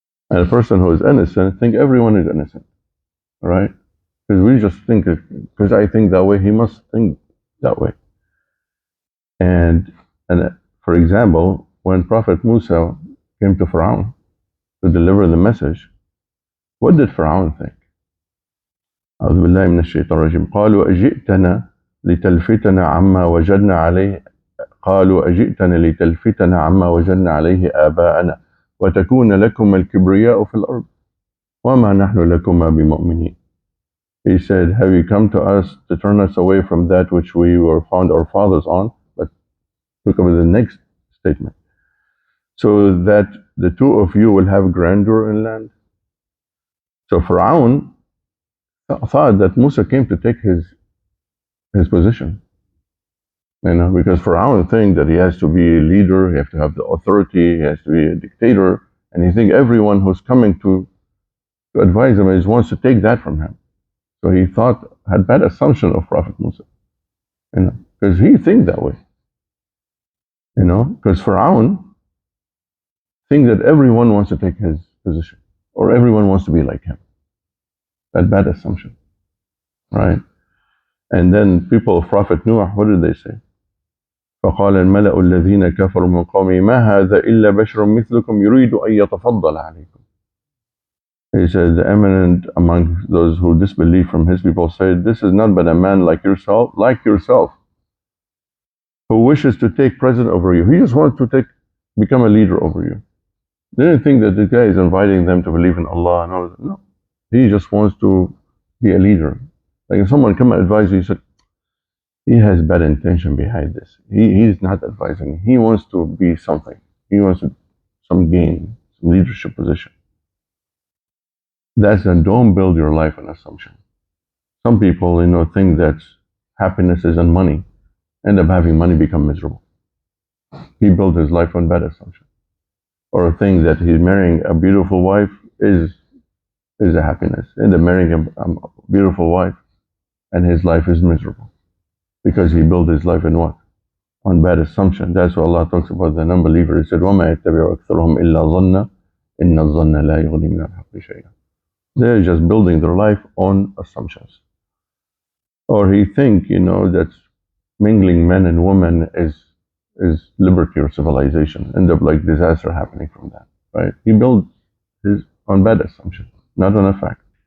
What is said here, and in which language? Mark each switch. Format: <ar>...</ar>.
<en>And a person who is innocent, think everyone is innocent. Right? Because we just think, because I think that way, he must think that way. And for example, when Prophet Musa came to Pharaoh to deliver the message, what did Pharaoh think?</en> <ar>أعوذ بالله من الشيطان الرجيم قالوا أجئتنا لتلفتنا عما وجدنا عليه قالوا أجئتنا لتلفتنا عما وجدنا عليه آباءنا وتكون لكم الكبرياء في الأرض وما نحن لكما بمؤمنين.</ar> <en>He said, have you come to us to turn us away from that which we were found our fathers on? But look over the next statement. So that the two of you will have grandeur in land. So Pharaoh thought that Musa came to take his position. You know, because Pharaoh thinks that he has to be a leader, he has to have the authority, he has to be a dictator, and he thinks everyone who's coming to advise him wants to take that from him. So he had bad assumption of Prophet Musa, you know, because he thinks that way. You know, because Pharaoh thinks that everyone wants to take his position, or everyone wants to be like him. That bad assumption, right? And then people of Prophet Noah, what did they say?</en> <ar>فقال الملأ الذين كفروا من قومه ما هذا إلا بشر مثلكم يريد أن يتفضل عليكم.</ar> <en>He said, the eminent among those who disbelieve from his people said, this is none but a man like yourself, who wishes to take precedent over you. He just wants to become a leader over you. They didn't think that the guy is inviting them to believe in Allah and all that. No. He just wants to be a leader. Like if someone come and advise you, he said, he has bad intention behind this. He's not advising. He wants to be something. He wants some gain, some leadership position. That's don't build your life on assumption. Some people, you know, think that happiness is in money, end up having money become miserable. He built his life on bad assumption. Or think that he's marrying a beautiful wife is a happiness. End up marrying a beautiful wife and his life is miserable. Because he built his life in what? On bad assumption. That's what Allah talks about the non-believer. He said,</en> <ar>وَمَا يَتَّبِعُ أَكْثَرُهُمْ إِلَّا ظَنَّ إِنَّ الظَّنَّ لَا يُغْنِي مِنَ الْحَقِّ شَيْئًا.</ar> <en>They're just building their life on assumptions. Or he think, you know, that mingling men and women is liberty or civilization. End up like disaster happening from that, right? He built his on bad assumption, not on a fact.</en>